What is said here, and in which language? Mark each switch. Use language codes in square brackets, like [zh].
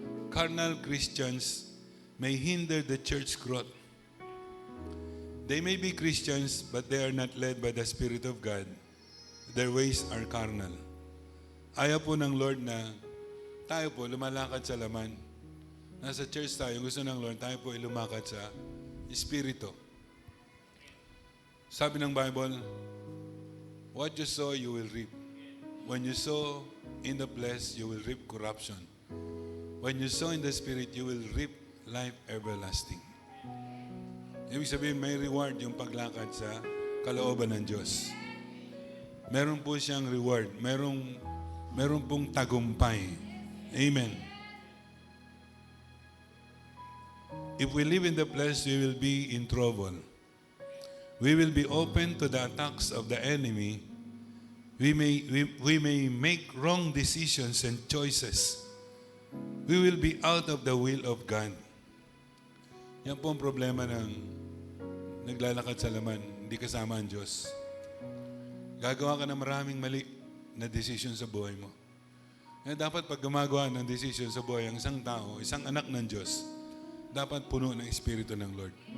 [en] Carnal Christians may hinder the church growth. They may be Christians, but they are not led by the Spirit of God. Their ways are carnal. [tl] Ayaw po ng Lord na tayo po lumalakad sa laman. Nasa church tayo, gusto ng Lord, tayo po lumakad sa Espiritu. Sabi ng Bible, [en] what you sow, you will reap. When you sow in the flesh, you will reap corruption. When you sow in the Spirit, you will reap life everlasting. [tl] Ibig sabihin, may reward yung paglakad sa kalooban ng Diyos. Meron po siyang reward. Meron pong tagumpay. Amen. [en] If we live in the flesh, we will be in trouble. We will be open to the attacks of the enemy. We may make wrong decisions and choices. We will be out of the will of God. [tl] Yan po ang problema ng naglalakad sa laman, hindi kasama ang Diyos. Gagawa ka ng maraming mali na decision sa buhay mo. Kaya dapat pag gumagawa ng decision sa buhay ang isang tao, isang anak ng Diyos, dapat puno ng Espiritu ng Lord.